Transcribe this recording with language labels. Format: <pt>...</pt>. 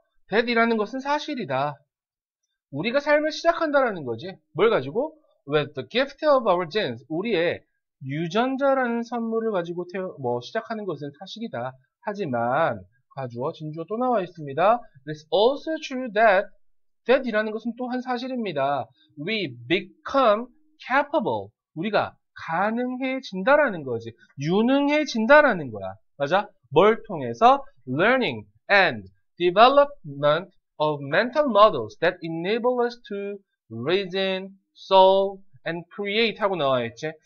<ko>that이라는 것은 사실이다. 우리가 삶을 시작한다라는 거지. 뭘 가지고?</ko> <en>With the gift of our genes.</en> <ko>우리의 유전자라는 선물을 가지고 시작하는 것은 사실이다. 하지만 가주어 진주어 또 나와 있습니다.</ko> <en>It is also true that</en> <ko>이라는 것은 또한 사실입니다.</ko> <en>We become capable.</en> <ko>우리가 가능해진다라는 거지. 유능해진다라는 거야. 맞아? 뭘 통해서?</ko> <en>Learning and development of mental models that enable us to reason, solve, and create</en> <ko>하고 나와 있지.</ko>